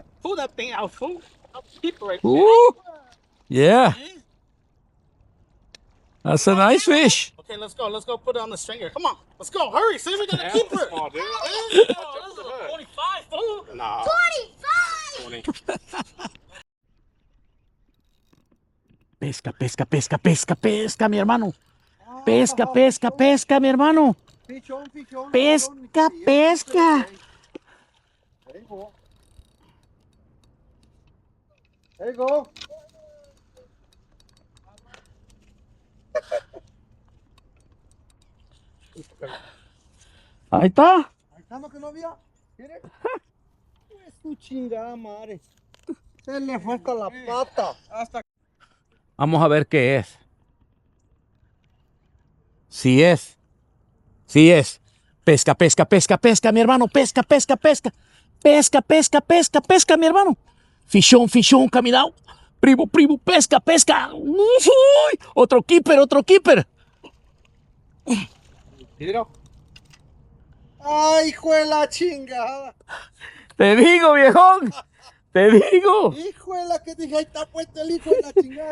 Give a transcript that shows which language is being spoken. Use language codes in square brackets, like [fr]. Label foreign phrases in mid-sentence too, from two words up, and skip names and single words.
[en] Pull that thing out, fool. I'll keep it right there. Ooh. Yeah. That's a nice fish. Okay, let's go. Let's go put it on the stringer. Come on. Let's go. Hurry. See if we got to keep it. Small, dude. Oh, this is a 25, fool. Nah. 25! 20. [es] Pesca, pesca, pesca, pesca, pesca, mi hermano. Pesca, pesca, pesca, mi hermano. Fichón, fichón. Pesca, pesca. [en] There you go. There you go. [es] Ahí está. Ahí está lo que no había. Mire. Pues su chingada madre. Se le fue hasta la pata. Hasta Vamos a ver qué es. Sí es. Sí es. Pesca, pesca, pesca, pesca, mi hermano. Pesca, pesca, pesca. Pesca, pesca, pesca, pesca, mi hermano. Fichón, fichón, caminado. Primo, primo, pesca, pesca. Uy, otro keeper, otro keeper. ¡ay, hijo de la chingada! Te digo, viejón. Te digo. Hijo de la que dije, ahí está puesto el hijo de la chingada.